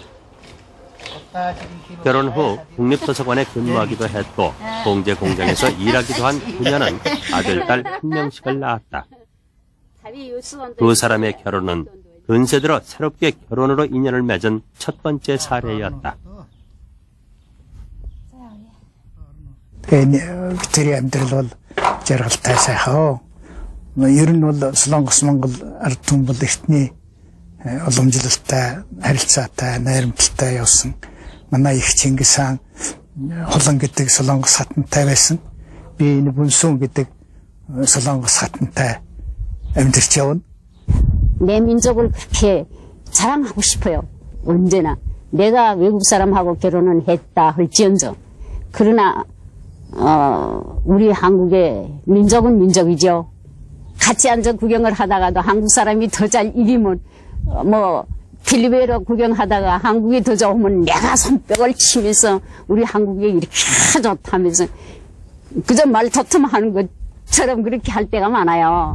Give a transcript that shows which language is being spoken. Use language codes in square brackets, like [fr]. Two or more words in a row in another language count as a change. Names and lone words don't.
[ko] 결혼 후 국립도서관에 근무하기도 했고 봉제 공장에서 일하기도 한 그녀는 아들, 딸 한 명씩을 낳았다. 두 사람의 결혼은 근세 들어 새롭게 결혼으로 인연을 맺은 첫 번째 사례였다. [mn] 들이 амьдрал бол жаргалтай сайхан. Ер нь бол Солонгос Монгол ард түмэн бол ихний уламжлалтай, харилцаатай, найрамдалтай явсан. Манай их Чингис хаан Холон гэдэг Солонгос хатантай байсан. Би энэ Бүнсүн гэдэг Солонгос хатантай амьдарч явна. [ko] 내 민족을 그렇게 자랑하고 싶어요. 언제나. 내가 외국 사람하고 결혼은 했다 할지언정. 그러나 우리 한국의 민족은 민족이죠. 같이 앉아 구경을 하다가도 한국 사람이 더 잘 이기면 필리핀으로 구경하다가 한국이 더 좋으면 내가 손뼉을 치면서 우리 한국이 이렇게 좋다면서 그저 말 토tum하는 것처럼 그렇게 할 때가 많아요.